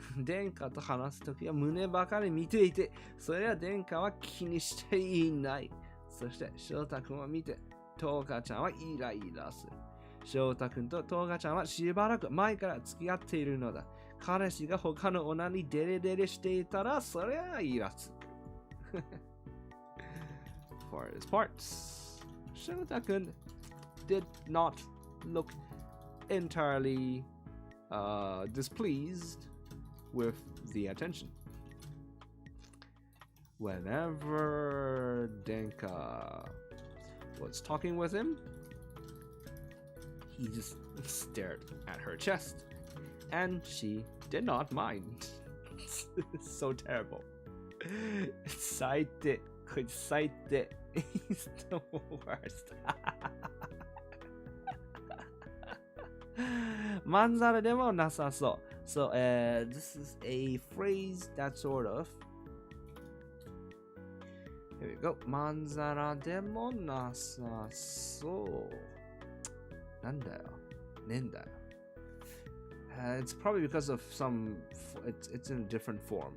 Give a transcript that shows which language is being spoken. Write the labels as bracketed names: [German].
[Japanese] 殿下と話すときは胸ばかり見ていて、それは殿下は気にしていない。そしてShota-kunを見て、トウカちゃんはイライラする。 Shota-kunとトウカちゃんはしばらく前から付き合っているのだ。彼氏が他の女にデレデレしていたら、それはイラつく。 [English] For his parts.Shota-kun did not look entirely displeased with the attention. Whenever Denka was talking with him, he just stared at her chest, and she did not mind. So terrible. [Japanese] 最低。こいつ最低。 [English] He's the worst. [Japanese] まんざらでもなさそう。 [English] So, this is a phrase that sort of. Here we go. [Japanese] まんざらでもなさそう。なんだよ。ねえんだよ。 [English] It's probably because of some. It's in a different form.